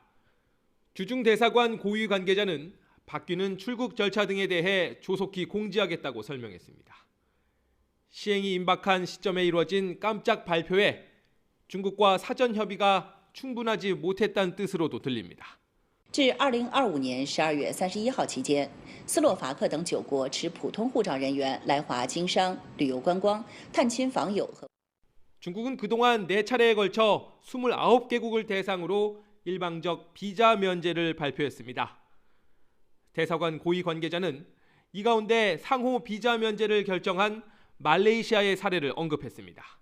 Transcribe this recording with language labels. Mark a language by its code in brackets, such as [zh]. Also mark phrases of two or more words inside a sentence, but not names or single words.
[ko] 주중 대사관 고위 관계자는 바뀌는 출국 절차 등에 대해 조속히 공지하겠다고 설명했습니다. 시행이 임박한 시점에 이루어진 깜짝 발표에 중국과 사전 협의가 충분하지 못했다는 뜻으로도 들립니다. [zh] 至2025年12月31号期间，斯洛伐克等9国持普通护照人员来华经商、旅游观光、探亲访友和 [ko] 중국은 그동안 4차례에 걸쳐 29개국을 대상으로 일방적 비자 면제를 발표했습니다. 대사관 고위 관계자는 이 가운데 상호 비자 면제를 결정한 말레이시아의 사례를 언급했습니다.